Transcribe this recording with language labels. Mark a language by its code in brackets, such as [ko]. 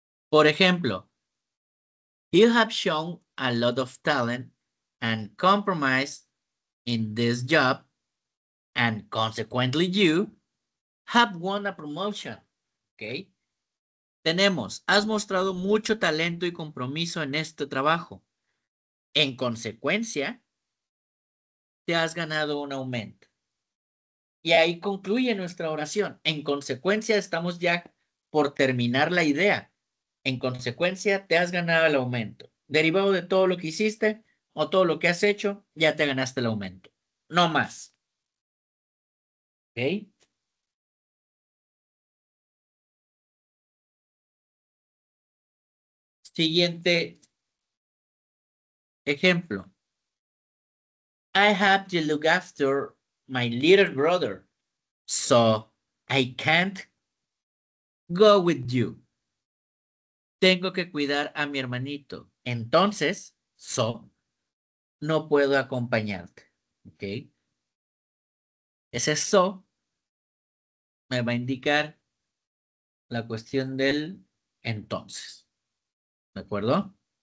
[es] Por ejemplo, [en] you have shown a lot of talent and compromise in this job, and consequently you have won a promotion. [es] ¿Ok? Tenemos, has mostrado mucho talento y compromiso en este trabajo. En consecuencia, te has ganado un aumento. Y ahí concluye nuestra oración. En consecuencia, estamos ya por terminar la idea. En consecuencia, te has ganado el aumento. Derivado de todo lo que hiciste o todo lo que has hecho, ya te ganaste el aumento. No más. ¿Ok? Siguiente ejemplo. [en] I have to look after my little brother, so I can't go with you. [es] Tengo que cuidar a mi hermanito. Entonces, no puedo acompañarte. ¿Ok? Ese me va a indicar la cuestión del entonces. ¿De acuerdo?